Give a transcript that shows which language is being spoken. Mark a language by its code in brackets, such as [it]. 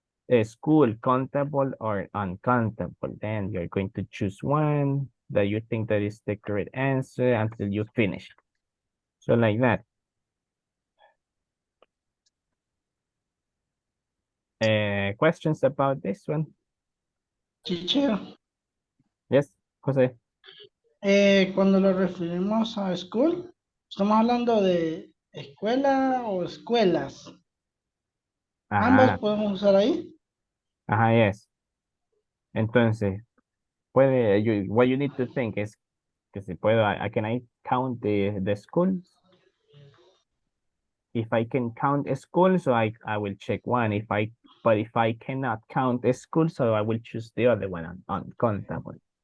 [en] A school, countable or uncountable. Then you're going to choose one that you think that is the correct answer until you finish. So like that. Questions about this one? Teacher, Yes, Jose. [es] cuando lo referimos a school, estamos hablando de escuela o escuelas. Ambos Ah, podemos usar ahí. [en] ajá, yes. Entonces, what you need to think is [es] que si puedo, [en] can I count the schools? If I can count a school, so I will check one. But if I cannot count a school, so I will choose the other one uncountable.